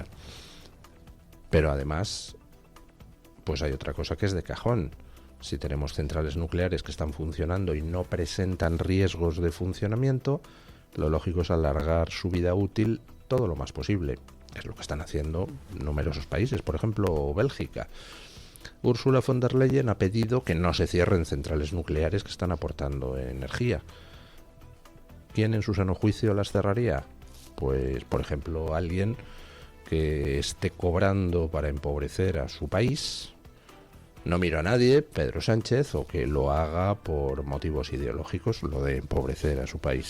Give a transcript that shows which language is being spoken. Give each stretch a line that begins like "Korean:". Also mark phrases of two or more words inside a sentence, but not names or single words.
Spanish: Pero además, pues hay otra cosa que es de cajón. Si tenemos centrales nucleares que están funcionando y no presentan riesgos de funcionamiento, lo lógico es alargar su vida útil todo lo más posible. Es lo que están haciendo numerosos países, por ejemplo, Bélgica. Ursula von der Leyen ha pedido que no se cierren centrales nucleares que están aportando energía. ¿Quién en su sano juicio las cerraría? Pues, por ejemplo, alguien que esté cobrando para empobrecer a su país. No miro a nadie, Pedro Sánchez, o que lo haga por motivos ideológicos, lo de empobrecer a su país.